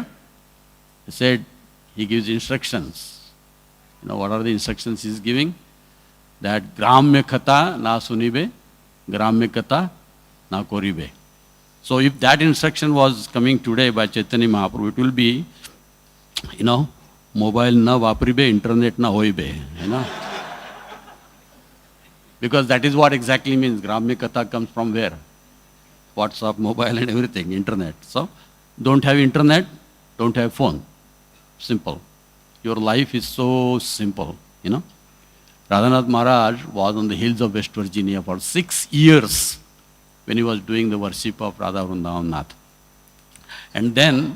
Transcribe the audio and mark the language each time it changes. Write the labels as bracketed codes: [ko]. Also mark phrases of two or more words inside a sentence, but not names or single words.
[en] He said, he gives instructions. What are the instructions he is giving? [bn] That গ্রাম্য কথা না শুনিবে, গ্রাম্য কথা না করিবে. [en] So if that instruction was coming today by Chaitanya Mahaprabhu, it will be, [bn] মোবাইল না ভাপ্রিবে, ইন্টারনেট না হইবে, [en] Because that is what exactly means. Gramya Katha comes from where? WhatsApp, mobile and everything, internet. So, don't have internet, don't have phone. Simple. Your life is so simple, Radhanath Maharaj was on the hills of West Virginia for 6 years when he was doing the worship of Radha Vrindavan Nath.